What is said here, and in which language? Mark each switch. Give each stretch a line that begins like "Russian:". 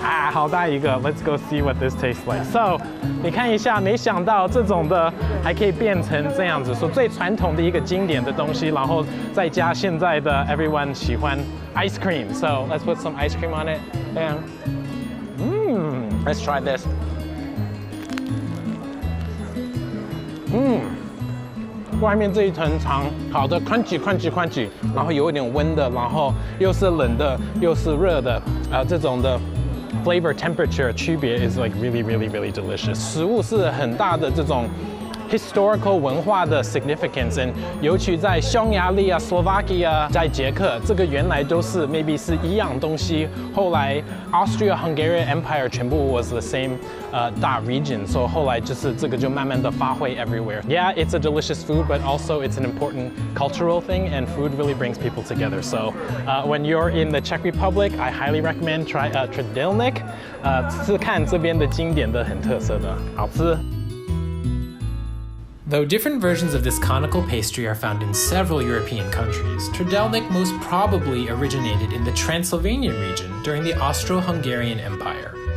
Chinese: 好大一个
English: Let's go see what this tastes like.
Chinese: So, 你看一下，没想到这种的还可以变成这样子，说最传统的一个经典的东西，然后再加现在的 everyone 喜欢 ice cream.
English: So, let's put some ice cream on it. Yeah. Let's try this.
Chinese: 外面这一层肠烤的 crunchy， 然后有一点温的，然后又是冷的，又是热的，这种的 flavor temperature 区别
English: is like really delicious.
Chinese: 食物是很大的这种 historical 文化的 significance， 尤其在匈牙利啊、Slovakia 在捷克，这个原来都是 maybe 是一样东西，后来 Austria-Hungarian Empire 全部
English: was the same
Chinese: 大 region， 所以后来就是这个就慢慢的发挥 everywhere.
English: Yeah, it's a delicious food, but also it's an important cultural thing, and food really brings people together. So when you're in the Czech Republic, I highly recommend try trdelník，
Chinese: 吃看这边的经典的很特色的，好吃。
English: Though different versions of this conical pastry are found in several European countries, trdelník most probably originated in the Transylvanian region during the Austro-Hungarian Empire.